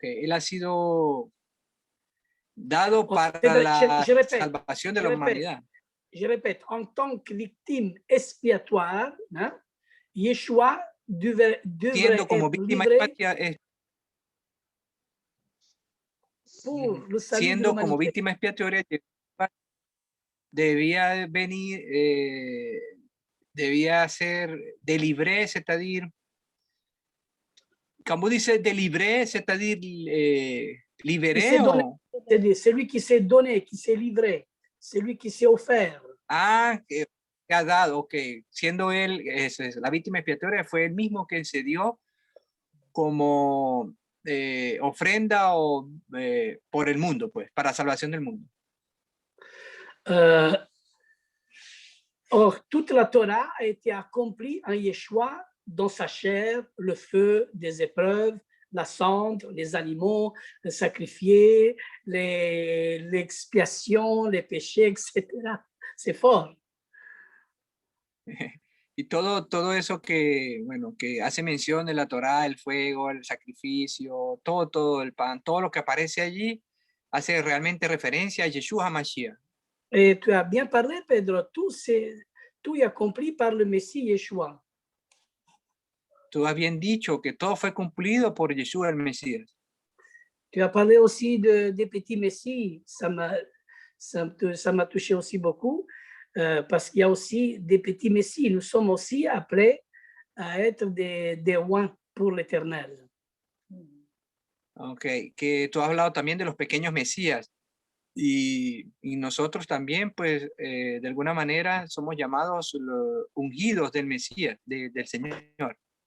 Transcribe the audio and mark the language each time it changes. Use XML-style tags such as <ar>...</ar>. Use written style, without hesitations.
<es>Él ha sido dado para la salvación de la humanidad.</es> <fr>Je répète, en tant que victime expiatoire, hein, Yeshua devrait</fr> <es>siendo como víctima expiatoria, siendo como víctima expiatoria, debía venir, debía ser délivré, c'est-à-dire, quand vous dites délivré, c'est-à-dire libéré o...</es> <fr>Celui qui s'est donné, qui s'est livré, celui qui s'est offert.</fr> <es>Que ha dado, ok. Siendo él, la víctima expiatoria, fue él mismo que se dio como ofrenda por el mundo, pues, para salvación del mundo.</es> <fr>Or, toute la Torah a été accomplie en Yeshua, dans sa chair, le feu des épreuves, la cendre, les animaux sacrifiés, l'expiation, les péchés, etc. C'est fort.</fr> <es>Y todo eso que hace mención de la Torá, el fuego, el sacrificio, todo el pan, todo lo que aparece allí, hace realmente referencia a Yeshua HaMashiach.</es> <fr>Et tu as bien parlé, Pedro, tout est accompli par le Messie Yeshua.</fr> <es>Tú has bien dicho que todo fue cumplido por Yeshua el Mesías.</es> <fr>Tu as parlé aussi des petits Messies, ça m'a touché aussi beaucoup, parce qu'il y a aussi des petits Messies. Nous sommes aussi appelés à être des oins pour l'Éternel.</fr> <es>Ok, que tú has hablado también de los pequeños Mesías. Y nosotros también, pues, de alguna manera somos llamados los ungidos del Mesías, del Señor.</es>